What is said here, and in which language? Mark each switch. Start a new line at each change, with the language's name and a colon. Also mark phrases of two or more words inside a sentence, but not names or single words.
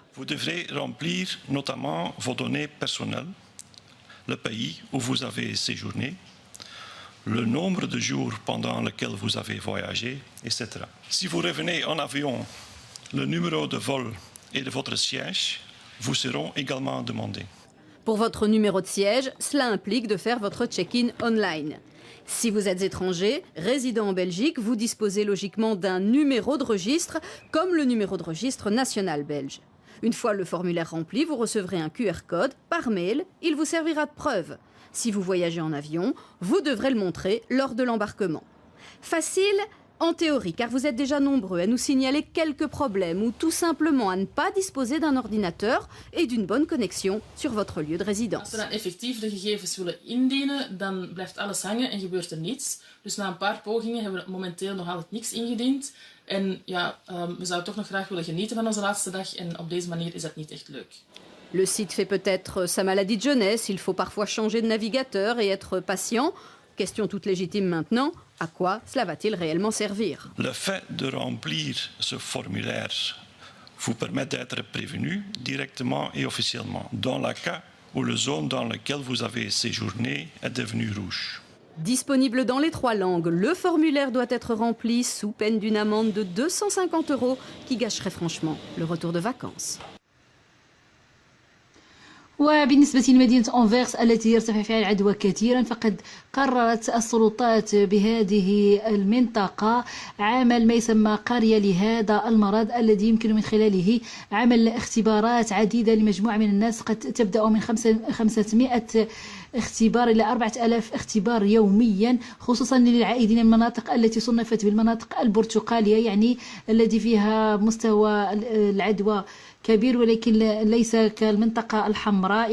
French: Vous devrez remplir notamment vos données personnelles, le pays où vous avez séjourné, le nombre de jours pendant lequel vous avez voyagé, etc. Si vous revenez en avion, le numéro de vol et de votre siège vous seront également demandés. Pour votre numéro de siège, cela implique de faire votre
English: check-in online.
French: Si vous êtes étranger, résident en Belgique, vous disposez logiquement d'un numéro de registre, comme le numéro de registre national belge. Une fois le formulaire rempli, vous recevrez un QR code par mail. Il vous servira de preuve. Si vous voyagez en avion, vous devrez le montrer lors de l'embarquement. Facile, En théorie, car vous êtes déjà nombreux à nous signaler quelques problèmes ou tout simplement à ne pas disposer d'un ordinateur et d'une bonne connexion sur votre lieu de résidence.
Dutch: Als we dan effectief de gegevens willen indienen, dan blijft alles hangen en gebeurt er niets. Dus na een paar pogingen hebben we momenteel nog altijd niks ingediend. En ja, we zouden toch nog graag willen genieten van onze laatste dag en op deze manier is dat niet echt leuk.
French: Le site fait peut-être sa maladie de jeunesse, il faut parfois changer de navigateur et être patient. Question toute légitime maintenant, à quoi cela va-t-il réellement servir? Le fait de remplir ce formulaire vous permet d'être prévenu directement et officiellement dans le cas où la zone dans laquelle vous avez séjourné est devenue rouge. Disponible dans les 3 langues, le formulaire doit être rempli sous peine d'une amende de 250 € qui gâcherait franchement le retour de vacances.
Arabic: وبالنسبة لمدينة أنفيرس التي يرتفع فيها العدوى كثيرا، فقد قررت السلطات بهذه المنطقة عمل ما يسمى قرية لهذا المرض، الذي يمكن من خلاله عمل اختبارات عديدة لمجموعة من الناس، قد تبدأ من 500 اختبار إلى 4000 اختبار يوميا، خصوصا للعائدين من المناطق التي صنفت بالمناطق البرتقالية، يعني الذي فيها مستوى العدوى كبير ولكن ليس كالمنطقة الحمراء.